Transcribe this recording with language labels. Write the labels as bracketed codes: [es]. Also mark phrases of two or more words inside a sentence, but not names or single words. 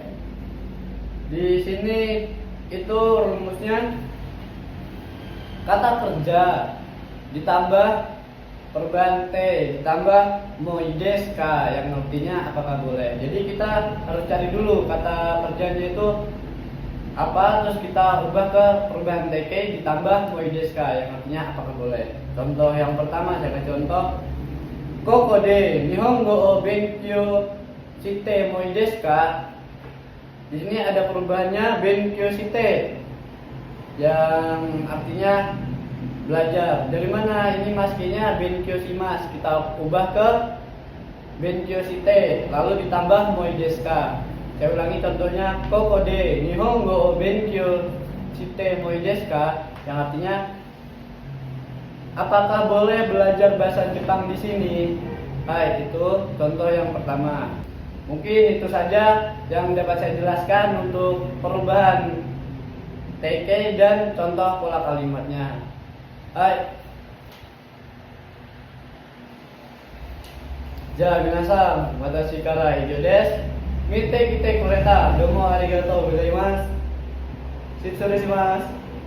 [id] Di sini itu rumusnya kata kerja ditambah perubahan te ditambah [ja] もいいですか [id] yang artinya apakah boleh. Jadi kita harus cari dulu kata kerjanya itu apa, terus kita ubah ke perubahan teke ditambah [ja] もいいですか [id] yang artinya apakah boleh. Contoh yang pertama saya kasih contoh, [ja] ここで日本語を勉強してもいいですか. [id] Di sini ada perubahannya [ja] 勉強して [id] yang artinya belajar. Dari mana ini maskinya [ja] 勉強します, [id] kita ubah ke [ja] 勉強して [id] lalu ditambah [ja] もいいですか. [id] Saya ulangi contohnya, [ja] ここで日本語を勉強してもいいですか [id] yang artinya apakah boleh belajar bahasa Jepang di sini? Baik, itu contoh yang pertama. Mungkin itu saja yang dapat saya jelaskan untuk perubahan teke dan contoh pola kalimatnya. Hai. [ja] じゃ皆さん、私から以上です。見てきてくれた。どうもありがとうございます。失礼します。